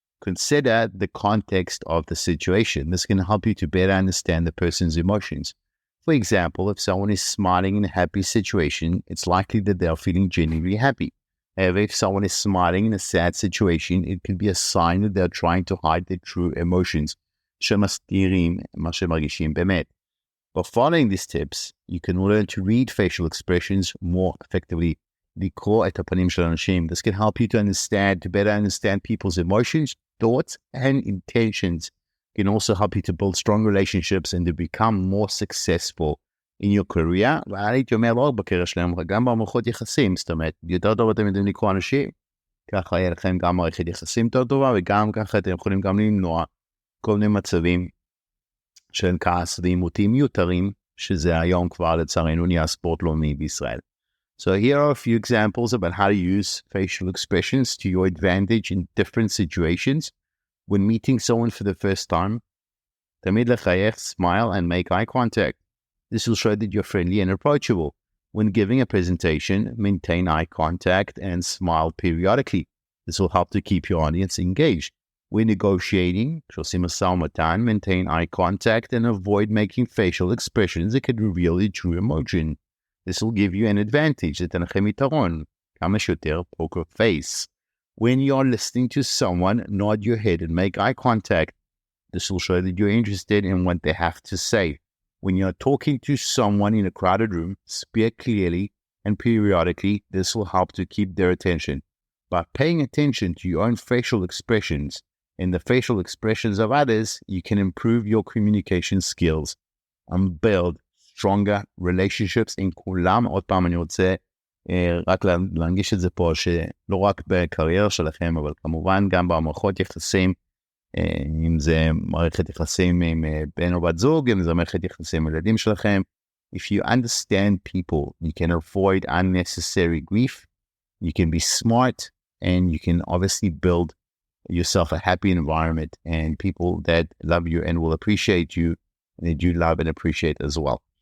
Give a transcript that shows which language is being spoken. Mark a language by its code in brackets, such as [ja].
[en] Consider the context of the situation. This can help you to better understand the person's emotions. For example, if someone is smiling in a happy situation, it's likely that they are feeling genuinely happy. However, if someone is smiling in a sad situation, it could be a sign that they're trying to hide their true emotions. [he] שמסתירים מה שמרגישים באמת. [en] By following these tips, you can learn to read facial expressions more effectively. [he] לקרוא את הפנים של אנשים. [en] This can help you to better understand people's emotions, thoughts, and intentions. It can also help you to build strong relationships and to become more successful in your career, [he] והייתי אומר לא רק בקריירה שלהם, גם במערכות יחסים. זאת אומרת, יותר טוב אתם יודעים לקרוא אנשים, ככה יהיה לכם גם מערכת יחסים יותר טובה, וגם ככה אתם יכולים גם למנוע כל מיני מצבים של כעס ועימותים מיותרים, שזה היום כבר לצערנו נהיה ספורט לאומי בישראל. [en] So here are a few examples about how to use facial expressions to your advantage in different situations. When meeting someone for the first time, [he] תמיד לחייך, [en] smile and make eye contact. This will show that you're friendly and approachable. When giving a presentation, maintain eye contact and smile periodically. This will help to keep your audience engaged. When negotiating, [he] שעושים משא ומתן, [en] maintain eye contact and avoid making facial expressions that could reveal your true emotion. This will give you an advantage. [he] ייתן לכם יתרון. כמה שיותר [en] poker face. When you're listening to someone, nod your head and make eye contact. This will show that you're interested in what they have to say. When you're talking to someone in a crowded room, speak clearly and periodically. This will help to keep their attention. By paying attention to your own facial expressions and the facial expressions of others, you can improve your communication skills and build stronger relationships in כולם. [he] עוד פעם אני רוצה רק להנגיש את זה פה, שלא רק בקריירה שלכם, אבל כמובן גם במערכות יחסים, אם זה מערכת יחסים עם בן או בת זוג, אם זה מערכת יחסים עם ילדים שלכם, [en] If you understand people, you can avoid unnecessary grief, you can be smart, and you can obviously build yourself a happy environment and people that love you and will appreciate you, and that you love and appreciate as well.